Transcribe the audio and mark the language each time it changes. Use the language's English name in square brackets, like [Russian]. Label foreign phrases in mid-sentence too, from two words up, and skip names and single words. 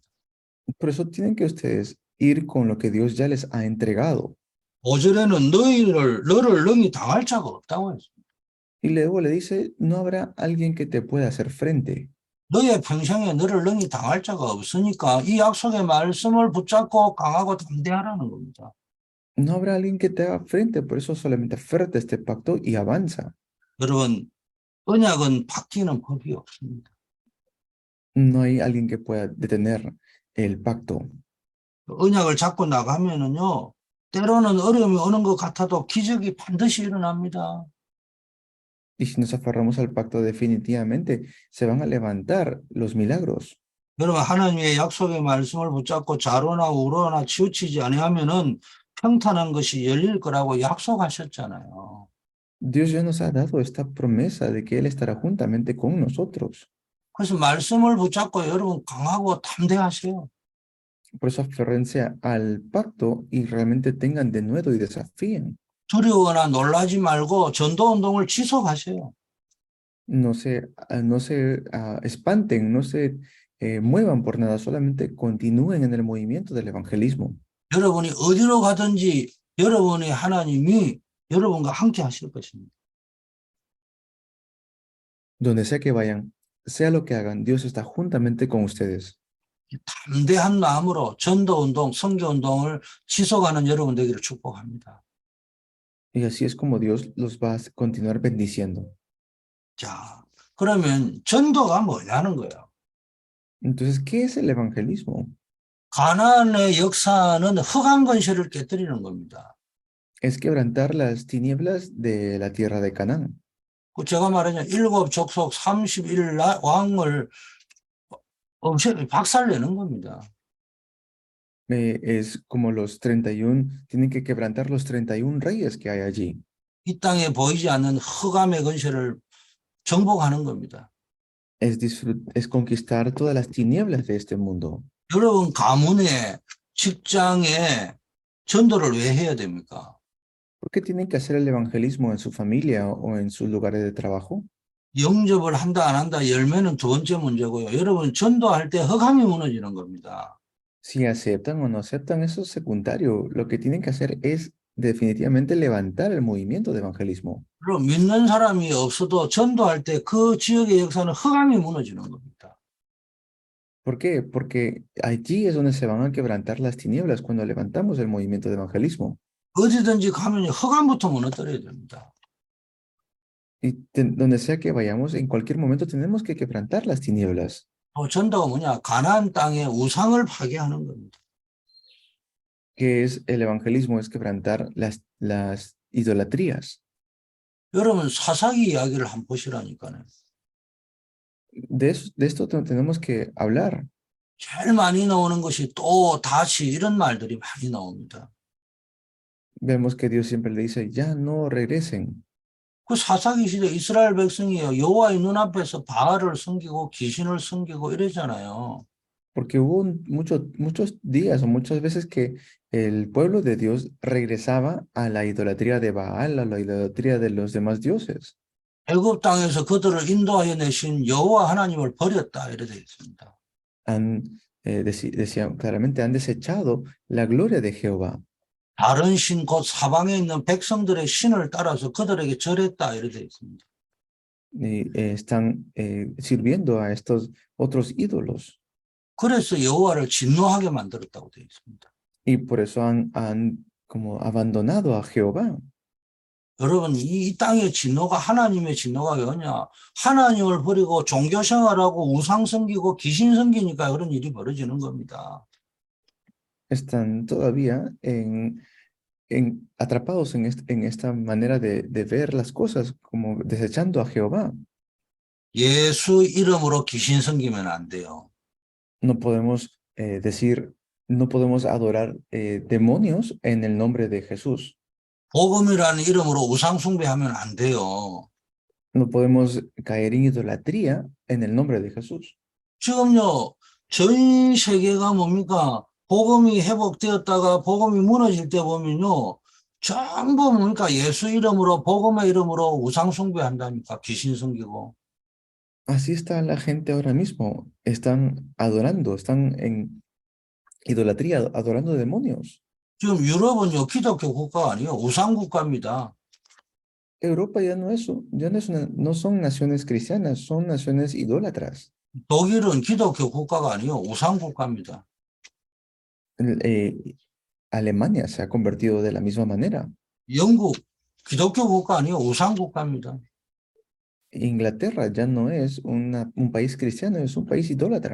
[Spanish] Por eso tienen que ustedes ir con lo que Dios ya les ha entregado. [Korean] 5절에는 너를 능히 당할 자가 없다고 했습니다. [Spanish] Y luego le dice, no habrá alguien que te pueda hacer frente. [Korean] 너의 평생에 너를 능히 당할 자가 없으니까 이 약속의 말씀을 붙잡고 강하고 담대하라는 겁니다. [Spanish] No habrá alguien que te haga frente, por eso solamente aférrate a este pacto y avanza. [Korean] 여러분, 언약은 바뀌는 법이 없습니다. [Spanish] No hay alguien que pueda detener el pacto. [Korean] 언약을 잡고 나가면은요, 때로는 어려움이 오는 것 같아도 기적이 반드시 일어납니다. [Spanish] Y si nos aferramos al pacto, definitivamente se van a levantar los milagros. [Korean] 여러분, 하나님의 약속의 말씀을 붙잡고 좌로나 우로나 치우치지 아니하면은 평탄한 것이 열릴 거라고 약속하셨잖아요. [Spanish] Dios ya nos ha dado esta promesa de que Él estará juntamente con nosotros. [Korean] 그래서 말씀을 붙잡고 여러분 강하고 담대하세요. [Spanish] Por eso aférrense al pacto y realmente tengan denuedo y desafíen. [Korean] 두려워나 놀라지 말고 전도 운동을 지속하세요. [Spanish] No se espanten, no se muevan por nada, solamente continúen en el movimiento del evangelismo. [Korean] 여러분이 어디로 가든지 여러분의 하나님이 여러분과 함께 하실 것입니다. [Spanish] Donde sea que vayan, sea lo que hagan, Dios está juntamente con ustedes. [Korean] 담대한 마음으로 전도 운동, 선교 운동을 지속하는 여러분 되기를 축복합니다. [Spanish] Y así es como Dios los va a continuar bendiciendo. [Korean] 자, 그러면 전도가 뭐냐는 거예요. [Spanish] Entonces, ¿qué es el evangelismo? [Korean] 가나안의 역사는 흑암 권세를 깨뜨리는 겁니다. [Spanish] Es quebrantar las tinieblas de la tierra de Canaán. [Korean] 그 제가 말하자 일곱 족속 31 왕을 박살내는 겁니다. [Spanish] Es como los 31, tienen que quebrantar los 31 reyes que hay allí. [Korean] 이 땅에 보이지 않는 흑암의 권세를 정복하는 겁니다. Es conquistar todas las tinieblas de este mundo. 여러분 가문에 직장에 전도를 왜 해야 됩니까? [Spanish] ¿Por qué tienen que hacer el evangelismo en su familia o en sus lugares de trabajo? [Korean] 영접을 한다 안 한다 열매는 두 번째 문제고요. 여러분 전도할 때 흑암이 무너지는 겁니다. [Spanish] Si aceptan o no aceptan, eso es secundario. Lo que tienen que hacer es definitivamente levantar el movimiento de evangelismo. [Korean] 그럼 믿는 사람이 없어도 전도할 때 그 지역의 역사는 흑암이 무너지는 겁니다. [Spanish] ¿Por qué? Porque allí es donde se van a quebrantar las tinieblas cuando levantamos el movimiento de evangelismo. [Korean] 어디든지 가면 흑암부터 무너뜨려야 됩니다. [Spanish] Y donde sea que vayamos, en cualquier momento tenemos que quebrantar las tinieblas. [Korean] 또 전도가 뭐냐? 가나안 땅의 우상을 파괴하는 겁니다. [Spanish] ¿Qué es el evangelismo? Es quebrantar las idolatrías. [Korean] 여러분 사사기 이야기를 한번 보시라니까요. [Spanish] De esto tenemos que hablar. [Korean] 제일 많이 나오는 것이 또 다시 이런 말들이 많이 나옵니다. [Spanish] Vemos que Dios siempre le dice, ya no regresen. [Korean] 그 사사기 시대 이스라엘 백성이요 여호와의 눈앞에서 바알을 섬기고 귀신을 섬기고 이러잖아요. [Spanish] Porque hubo muchos días o muchas veces que el pueblo de Dios regresaba a la idolatría de Baal, a la idolatría de los demás dioses. [Korean] 애굽 땅에서 그들을 인도하여 내신 여호와 하나님을 버렸다 이래 되어 있습니다. [Spanish] Decían claramente, han desechado la gloria de Jehová. [Korean] 다른 신 곧 사방에 있는 백성들의 신을 따라서 그들에게 절했다 이래 되어 있습니다. [Spanish] Y están sirviendo a estos otros ídolos. [Korean] 그래서 여호와를 진노하게 만들었다고 되어 있습니다. [Spanish] Y por eso han como abandonado a Jehová. [Korean] 여러분 이 땅의 진노가 하나님의 진노가 왜냐? 하나님을 버리고 종교 생활하고 우상 섬기고 귀신 섬기니까 그런 일이 벌어지는 겁니다. [Spanish] Están todavía atrapados en esta manera de ver las cosas, como desechando a Jehová. [Korean] 예수 이름으로 귀신 섬기면 안 돼요. [Spanish] No podemos no podemos adorar demonios en el nombre de Jesús. [Korean] 복음이라는 이름으로 우상 숭배하면 안 돼요. [Spanish] No podemos caer en idolatría en el nombre de Jesús. [Korean] 지금요 전 세계가 뭡니까? 복음이 회복되었다가 복음이 무너질 때 보면요 전부 뭡니까? 예수 이름으로 복음의 이름으로 우상 숭배한다니까 귀신 섬기고. [Spanish] Así está la gente ahora mismo. Están adorando, están en idolatría, adorando demonios. [Korean] 지금 유럽은요 기독교 국가가 아니에요. 우상 국가입니다. [Spanish] Europa ya no es, no son naciones cristianas, son naciones idólatras. [Korean] 독일은 기독교 국가가 아니에요. 우상 국가입니다. [Spanish] Alemania se ha convertido de la misma manera. [Korean] 영국 기독교 국가 아니에요. 우상 국가입니다. [Spanish] Inglaterra ya no es un país cristiano, es un país idólatra.